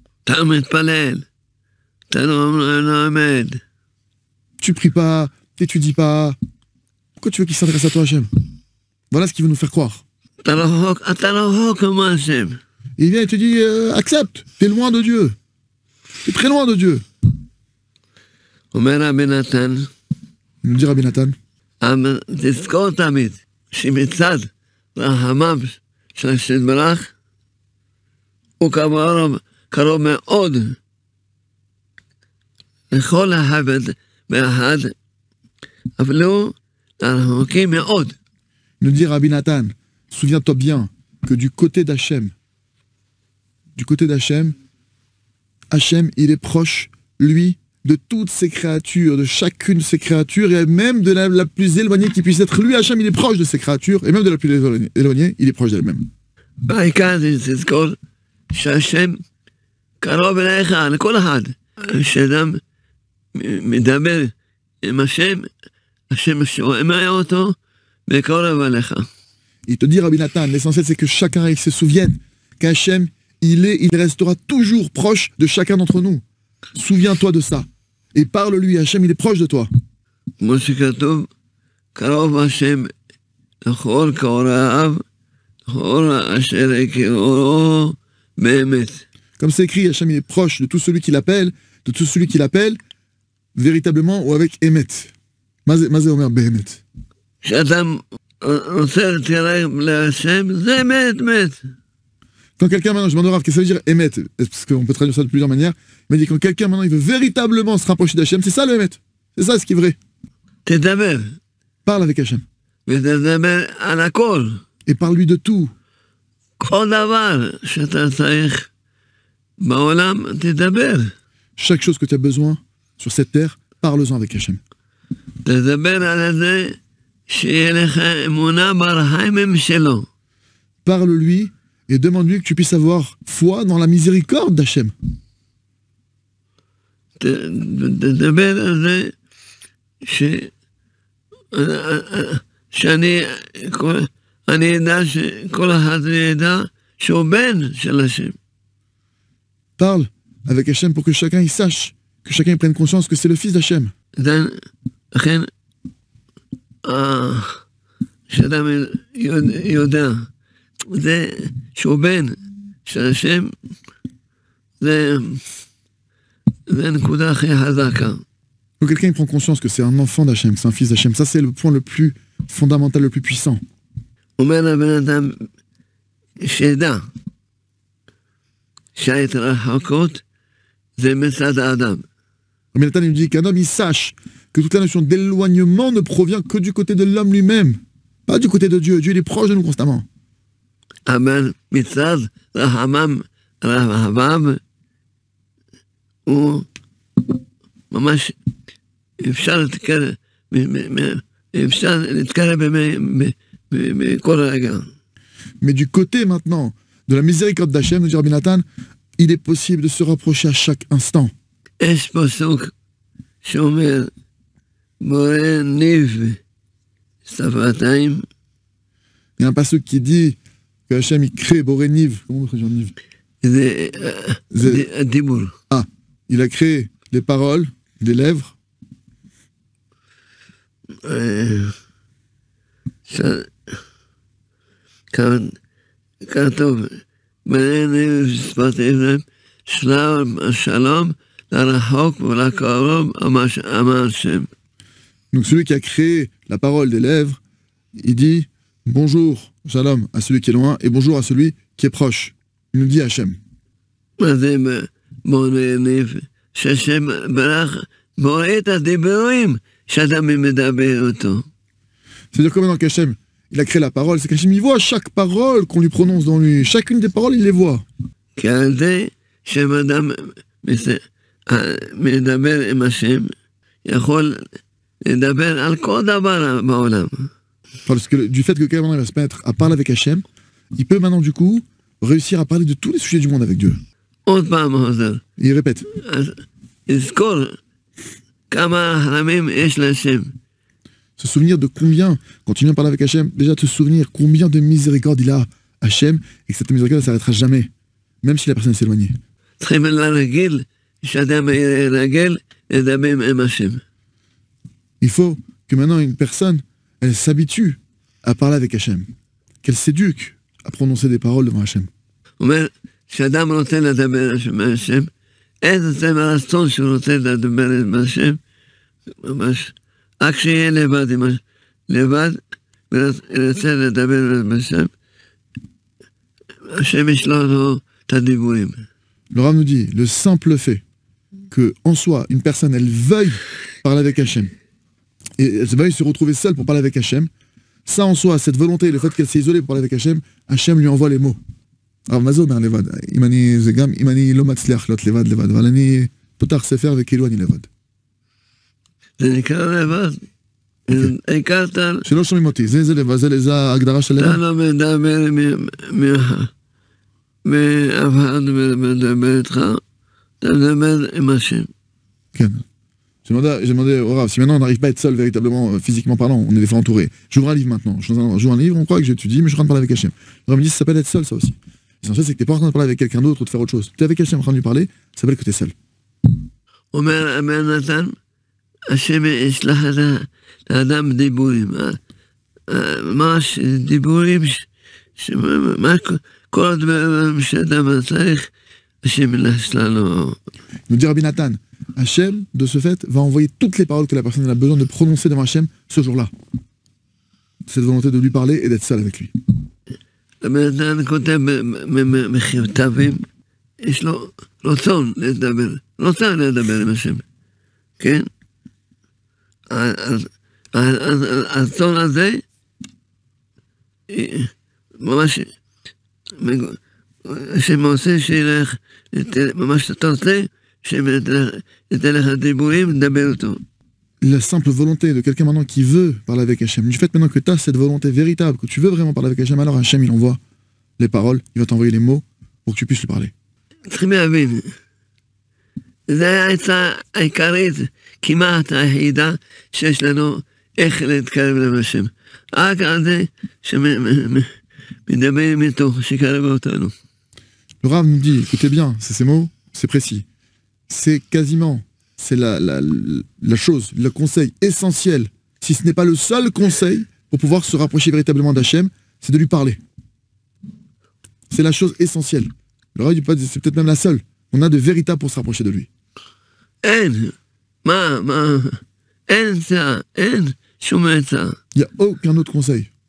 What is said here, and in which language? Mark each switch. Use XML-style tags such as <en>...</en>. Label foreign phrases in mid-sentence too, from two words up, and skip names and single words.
<fr>Tu pries pas, t'étudies pas, pourquoi tu veux qu'il s'adresse à toi Hachem? Voilà ce qui veut nous faire croire. Il vient et te dit accepte, t'es loin de Dieu, t'es très loin de Dieu. Il nous dit Rabbi Nathan,</fr> <he>תזכור תמיד שמצד רחמיו של השם יתברך הוא קרוב מאוד לכל אחד ואחד, אפילו רחוקים מאוד.</he> <fr>nous dit Rabbi Nathan, souviens-toi bien que du côté d'Hachem, Hachem, il est proche, lui, de toutes ses créatures, de chacune de ses créatures, et même de la plus éloignée qui puisse être. Lui, Hachem, il est proche de ses créatures, et même de la plus éloignée, il est proche d'elle-même.</fr> <he>בעיקר תזכור שהשם קרוב אליך, לכל אחד. כשאדם מדבר עם השם שומע אותו וקרוב אליך.</he> <fr>Il te dit, Rabbi Nathan, l'essentiel c'est que chacun il se souvienne qu'Hachem, il restera toujours proche de chacun d'entre nous. Souviens-toi de ça. Et parle-lui, Hachem, il est proche de toi.</fr> <he>כמו שכתוב, קרוב השם לכל קוראיו, לכל אשר יקראו באמת.</he> <fr>Comme c'est écrit, Hachem, il est proche de tout celui qui l'appelle, véritablement ou avec Emet.</fr> <he>מה זה אומר באמת. כשאדם רוצה להתקרב להשם, זה אמת, אמת.</he> <fr>Quand quelqu'un maintenant, je demande au Rav, qu'est-ce que ça veut dire Emet? Parce qu'on peut traduire ça de plusieurs manières. Il m'a dit quand quelqu'un maintenant, il veut véritablement se rapprocher d'Hachem, c'est ça le Emet. C'est ça ce qui est vrai.</fr> <he>תדבר.</he> <fr>Parle avec Hachem.</fr> <he>ותדבר על הכל.</he> <fr>Et parle-lui de tout.</fr> <he>כל דבר שאתה צריך בעולם, תדבר.</he> <fr>Chaque chose que tu as besoin sur cette terre, parle-en avec Hachem.</fr> <he>תדבר על זה שיהיה לך אמונה ברחמים שלו.</he> <fr>Parle-lui et demande-lui que tu puisses avoir foi dans la miséricorde d'Hachem.</fr> <he>תדבר על זה שאני אדע שכל אחד ידע שהוא בן של השם.</he> <fr>Parle avec Hachem pour que chacun il sache, que chacun prenne conscience que c'est le fils d'Hachem.</fr> <he>לכן, שאדם יודע, זה שהוא בן של השם, זה הנקודה הכי חזקה.</he> <fr>Quand quelqu'un il prend conscience que c'est un enfant d'Hachem, que c'est un fils d'Hachem, ça c'est le point le plus fondamental, le plus puissant.</fr> <he>אומר לבן אדם שידע שההתרחקות זה מצד האדם.</he> <fr>Mais Nathan il nous dit qu'un homme il sache que toute la notion d'éloignement ne provient que du côté de l'homme lui-même, pas du côté de Dieu. Dieu il est proche de nous constamment.</fr> <he>אבל מצד רחמיו הוא ממש אפשר להתקרב בכל רגע.</he> <fr>Mais du côté maintenant de la miséricorde d'Hachem, nous dit Rabbi Nathan, il est possible de se rapprocher à chaque instant.</fr> <he>יש פסוק שאומר בורא ניב שפתיים.</he> <fr>Il y a un passage qui dit que Hachem il crée</fr> <he>בורא ניב.</he> <fr>Comment on traduit Niv?</fr> <he>זה הדיבור.</he> <fr>Ah, il a créé les paroles, les lèvres.</fr> <he>כתוב בורא ניב שפתיים שלום לרחוק ולקרוב אמר השם.</he> <fr>Donc celui qui a créé la parole des lèvres, il dit bonjour, shalom à celui qui est loin et bonjour à celui qui est proche. Il nous dit Hachem.</fr> <he>מה זה בורא ניב? שהשם ברח בורא את הדיבורים שאדם מדבר אותו.</he> <fr>C'est-à-dire que maintenant qu'Hachem, il a créé la parole, c'est qu'Hachem, il voit chaque parole qu'on lui prononce dans lui. Chacune des paroles, il les voit.</fr> <he>כי על זה שאדם מדבר עם השם, יכול לדבר על כל דבר בעולם.</he> <fr>Parce que du fait que quelqu'un va se mettre à parler avec Hachem, il peut maintenant du coup réussir à parler de tous les sujets du monde avec Dieu.</fr> <he>עוד פעם חוזר.</he> <fr>Il répète.</fr> <he>אז יזכור כמה רחמים יש להשם.</he> <fr>Se souvenir de combien, quand tu viens parler avec Hachem, déjà te souvenir combien de miséricorde il a Hachem, et que cette miséricorde ne s'arrêtera jamais, même si la personne s'est éloignée.</fr> <he>צריכים להרגיל שאדם ירגל לדבר עם השם.</he> <fr>Il faut que maintenant une personne, elle s'habitue à parler avec Hachem, qu'elle s'éduque à prononcer des paroles devant Hachem.</fr> <he>הוא אומר, שאדם רוצה לדבר עם השם, איזה זה הרצון שהוא רוצה לדבר עם השם, ממש, רק שיהיה לבד, ורוצה לדבר עם השם, השם יש לו את הדיבורים.</he> <fr>Le Rav nous dit, le simple fait que, en soi, une personne, elle veuille parler avec Hachem, et elle veuille se retrouver seule pour parler avec Hachem, ça en soi, cette volonté, le fait qu'elle s'est isolée pour parler avec Hachem, Hachem lui envoie les mots. Alors,</fr> <he>מה זה אומר לבד? אם אני לא מצליח להיות לבד, אבל אני פותח ספר וכאילו אני לבד. זה נקרא לבד. הכרת... שלא שומעים אותי, זה לבד, זה ההגדרה של לבד. אתה לא מדבר מאף אחד מדבר איתך, אתה מדבר עם השם. כן.</he> <fr>J'ai demandé au Rav, si maintenant on n'arrive pas à être seul véritablement, physiquement parlant, on est des fois entourés. J'ouvre un livre maintenant, j'ouvre un livre, on croit que j'étudie, mais je suis en train de parler avec Hachem. Le Rav me dit, ça s'appelle être seul, ça aussi. L'essentiel, c'est que tu n'es pas en train de parler avec quelqu'un d'autre ou de faire autre chose. Tu es avec Hachem en train de lui parler, ça s'appelle que tu es seul.</fr> <he>אומר הבן נתן, השם ישלח את האדם דיבורים. ממש דיבורים, כל הדברים שאדם צריך, השם ישלח לו.</he> <fr>Nous dit Rabbi Nathan, Hachem, de ce fait, va envoyer toutes les paroles que la personne a besoin de prononcer devant Hachem ce jour-là. Cette volonté de lui parler et d'être seul avec lui.</fr> <he>הבן נתן כותב מכתבים, יש לו רצון לדבר, רוצה לדבר עם השם, כן? הרצון הזה, ממש, השם עושה שילך, ממש אתה רוצה, שייתן לך דיבורים, לדבר אותו.</he> <fr>La simple volonté de quelqu'un maintenant qui veut parler avec Hachem, du fait maintenant que tu as cette volonté véritable, que tu veux vraiment parler avec Hachem, alors Hachem il envoie les paroles, il va t'envoyer les mots pour que tu puisses lui parler.</fr> <he>צריכים להבין, זו העצה העיקרית, כמעט היחידה שיש לנו איך להתקרב להשם. רק על זה שמדברים איתו, שקרב אותנו.</he> <fr>Le Rav nous dit, écoutez bien, c'est ces mots, c'est précis. C'est quasiment, c'est la chose, le conseil essentiel, si ce n'est pas le seul conseil pour pouvoir se rapprocher véritablement d'Hachem, c'est de lui parler. C'est la chose essentielle. Le Rav dit pas, c'est peut-être même la seule. On a de véritables pour se rapprocher de lui.</fr> <he>אין, אין צעה, אין שום עצה.</he> <fr>Il n'y a aucun autre conseil.</fr>